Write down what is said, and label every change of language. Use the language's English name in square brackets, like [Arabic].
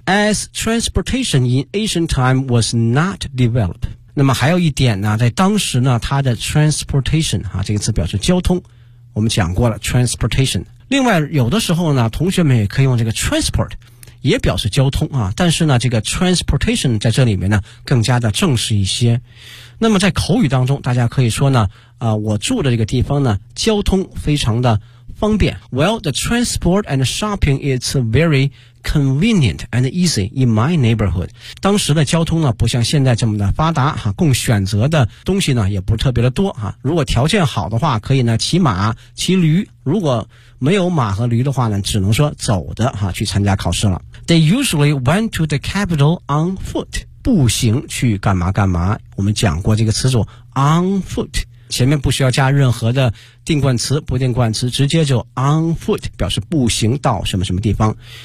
[English] As transportation in ancient time was not developed, [Chinese] 那么还有一点呢，在当时呢它的 transportation 啊，这个词表示交通，我们讲过了 transportation。另外有的时候呢同学们也可以用这个 transport 也表示交通啊，但是呢这个 transportation 在这里面呢更加的正式一些。那么在口语当中大家可以说呢我住的这个地方呢交通非常的方便。 [English] Well, the transport and shopping is very convenient and easy in my neighborhood. [Chinese] 当时的交通呢不像现在这么的发达啊，供选择的东西呢也不是特别的多啊。如果条件好的话可以呢骑马骑驴，如果没有马和驴的话呢只能说走的啊去参加考试了。 [English] They usually went to the capital on foot, [Chinese] 步行去干嘛干嘛，我们讲过这个词组 on foot,前面不需要加任何的定冠词不定冠词，直接就 on foot 表示步行到什么什么地方。